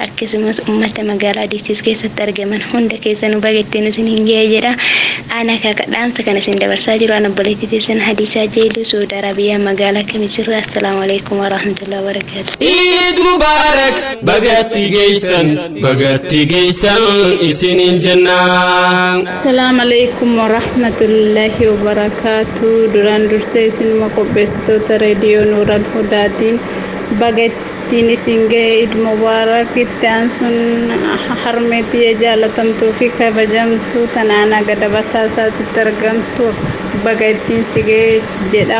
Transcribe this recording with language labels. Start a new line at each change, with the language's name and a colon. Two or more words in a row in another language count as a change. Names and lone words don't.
Oromo: Akkasumas uummata magaalaa Dichis keessatti argaman hunda keessanuu bagattiin isinin ga'e jedha. Ana kakadhaamsa kana isin dabarsaa jiru ana obboleettii teessan Hadiisaa Jeeluu Saudi Arabiyaa magaalaa Kamisirraa.
Arabic: السلام عليكم ورحمة الله وبركاته. عيد مبارك
Oromo: bagatti geessan isinin jannaa.
Arabic: السلام عليكم ورحمة الله وبركاته.
Oromo: Duraan dursee isinuma qopheessitoota reediyoo Nuural Hudaatiin bagattiin isin ga'e
Arabic: عيد مبارك.
Oromo: Itti aansuun harmeetii jaalatamtuu fi kabajamtuu tanaanaa gada basaasaatitti argamtu bagattiin si ga'e jedha.